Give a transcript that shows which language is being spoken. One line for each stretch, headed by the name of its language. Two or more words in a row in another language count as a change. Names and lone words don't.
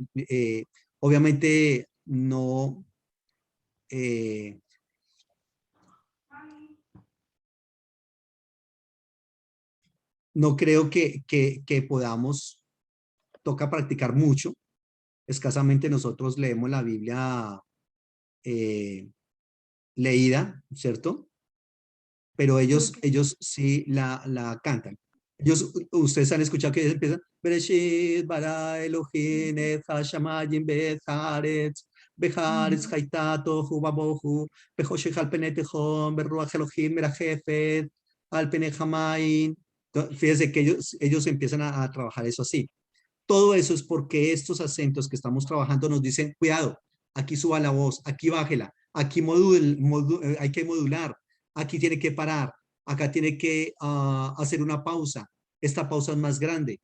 Spanish: Obviamente no, eh, no creo que podamos, toca practicar mucho. Escasamente nosotros leemos la Biblia eh, leída, ¿cierto? Pero ellos sí la cantan. Ustedes han escuchado que ellos empiezan,
Hebrew: בראשית ברא אלהים את השמים ואת הארץ, והארץ היתה תהו ובהו, וחשך על פני תהום, ורוח אלהים מרחפת, על פני המים.
Spanish: Fíjense que ellos empiezan a trabajar eso así. Todo eso es porque estos acentos que estamos trabajando nos dicen, cuidado, aquí suba la voz, aquí bájela, aquí hay que modular, aquí tiene que parar, acá tiene que hacer una pausa, esta pausa es más grande.